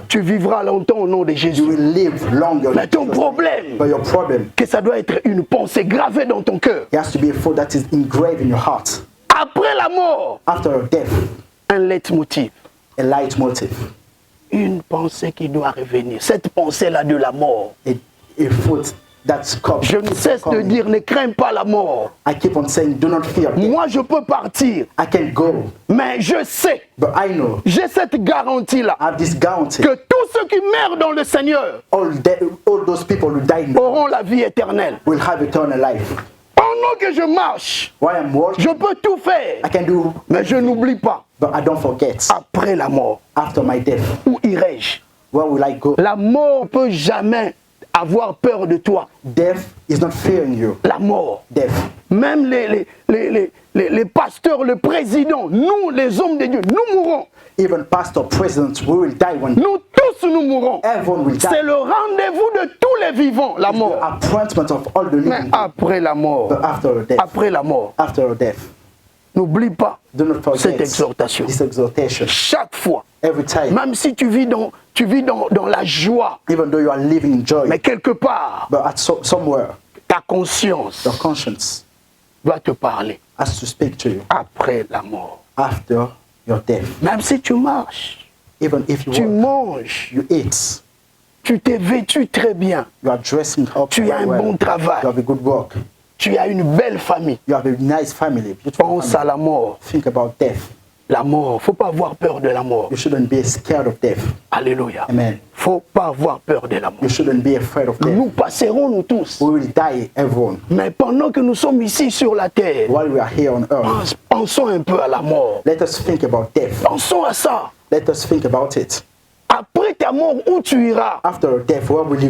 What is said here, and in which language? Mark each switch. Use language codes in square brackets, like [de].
[fr] tu vivras longtemps au nom de [en] You [fr] Jésus. [en] will live longer. [fr] Mais ton problème, [en] But your problem, [fr] que ça doit être une pensée gravée dans ton cœur. [en] it has to be a thought that is engraved in your heart. [fr] Après la mort, [en] After your death, [fr] un leitmotiv. [en] a leitmotiv. [fr] Une pensée qui doit revenir. Cette pensée-là de la mort. [en] A thought that's come. [fr] Je ne cesse de dire, ne crains pas la mort. [en] I keep on saying, do not fear death. [fr] Moi, je peux partir, [en] I can go. [fr] mais je sais, [en] But I know, [fr] j'ai cette garantie-là, [en] I have this guarantee. [fr] que tous ceux qui meurent dans le Seigneur [en] All those people who died [fr] auront la vie éternelle. [en] will have eternal life. [fr] Pendant que je marche, [en] While I'm working, [fr] je peux tout faire, [en] I can do, [fr] mais je n'oublie pas. [en] but I don't forget. [fr] Après la mort, [en] After my death, [fr] où irai-je? [en] where will I go? [fr] La mort ne peut jamais avoir peur de toi. [en] Death is not fearing you. [fr] La mort. [en] Death. [fr] Même les pasteurs, le président, nous, les hommes de Dieu, nous mourrons. [en] Even pastor, president, we will die one day. [fr] Nous tous, nous mourrons. [en] Everyone will die. [fr] C'est le rendez-vous de tous les vivants, la [en] The [fr] mort. [en] appointment of all the [fr] Mais [en] living. [fr] après la mort, [en] But after your death, [fr] après la mort, [en] after your death, [fr] n'oublie pas [en] do not forget [fr] cette exhortation. [en] this exhortation. [fr] Chaque fois, [en] Every time, [fr] même si tu vis dans la joie, [en] even though you are living in joy, [fr] mais quelque part, [en] but at somewhere, [fr] ta conscience [en] your conscience [fr] doit te parler [en] has to speak to you [fr] après la mort. [en] after your death. [fr] Même si tu marches, [en] Even if you [fr] tu [en] work, [fr] manges, [en] you eat, [fr] tu t'es vêtu très bien, [en] you are dressing up [fr] tu as un [en] well, [fr] bon travail, [en] you have a good work, [fr] tu as une belle famille. [en] you have a nice family, beautiful [fr] Pense à [en] family. [fr] la mort. [en] Think about death. [fr] La mort, faut pas avoir peur de la mort. [en] You shouldn't be scared of death. [fr] Alléluia. [en] Amen. [fr] Faut pas avoir peur de la mort. [en] You shouldn't be afraid of death. [fr] Nous passerons, nous tous. [en] We will die, everyone. [fr] Mais pendant que nous sommes ici sur la terre, [en] While we are here on earth, [fr] pensons un peu à la mort. [en] let us think about death. [fr] Pensons à ça. [en] Let us think about it. [fr] Après ta mort, où tu iras? [en] After your death, where will you